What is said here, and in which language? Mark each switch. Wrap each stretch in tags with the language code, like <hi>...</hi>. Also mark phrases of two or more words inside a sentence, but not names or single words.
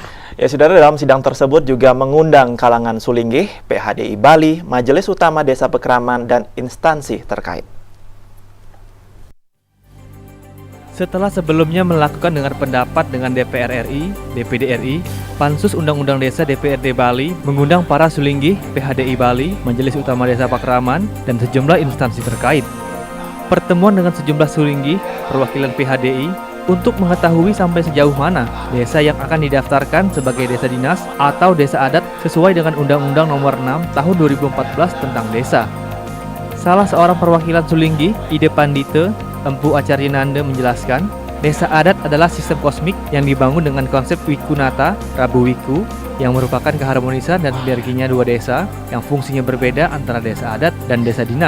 <id>Ya saudara, dalam sidang tersebut juga mengundang kalangan Sulinggih, PHDI Bali, Majelis Utama Desa Pekraman, dan instansi terkait. Setelah sebelumnya melakukan dengar pendapat dengan DPR RI, DPD RI, Pansus Undang-Undang Desa DPRD Bali mengundang para Sulinggih, PHDI Bali, Majelis Utama Desa Pakraman, dan sejumlah instansi terkait. Pertemuan dengan sejumlah Sulinggih, perwakilan PHDI, untuk mengetahui sampai sejauh mana desa yang akan didaftarkan sebagai desa dinas atau desa adat sesuai dengan Undang-Undang Nomor 6 Tahun 2014 tentang desa. Salah seorang perwakilan Sulinggih, Ide Pandite, Empu Acaryananda, menjelaskan, desa adat adalah sistem kosmik yang dibangun dengan konsep Wikunata, Rabu Wiku, yang merupakan keharmonisan dan sinerginya 2 desa yang fungsinya berbeda antara desa adat dan desa dinas.</id>